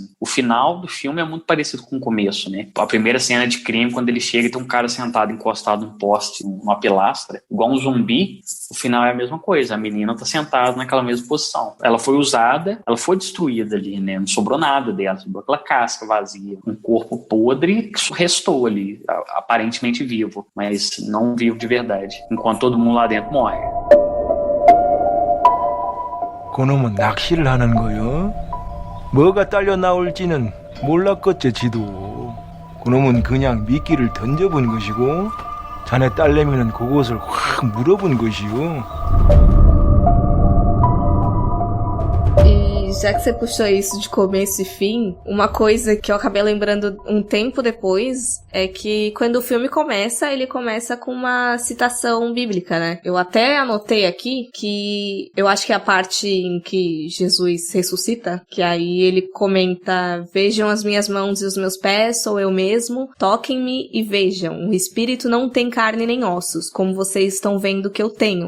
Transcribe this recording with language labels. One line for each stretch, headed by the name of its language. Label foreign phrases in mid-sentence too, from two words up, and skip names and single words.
Portuguese: O final do filme é muito parecido com o começo, né? A primeira cena de crime, quando ele chega e tem um cara sentado encostado num poste, numa pilastra, igual um zumbi, o final é a mesma coisa, a menina tá sentada naquela mesma posição. Ela foi usada, ela foi destruída ali, né? Não sobrou nada dela, sobrou aquela casca vazia, um corpo podre que restou ali, aparentemente vivo, mas não vivo de verdade, enquanto todo mundo lá dentro morre.
Korean: 그놈은 낚시를 하는 거요? 뭐가 딸려 나올지는 몰랐겠지 지도. 그놈은 그냥 미끼를 던져본 것이고 자네 딸내미는 그곳을 확 물어본 것이요.
Portuguese: Já que você puxou isso de começo e fim, uma coisa que eu acabei lembrando um tempo depois é que quando o filme começa, ele começa com uma citação bíblica, né? Eu até anotei aqui que eu acho que é a parte em que Jesus ressuscita, que aí ele comenta: vejam as minhas mãos e os meus pés, sou eu mesmo, toquem-me e vejam, o espírito não tem carne nem ossos, como vocês estão vendo que eu tenho.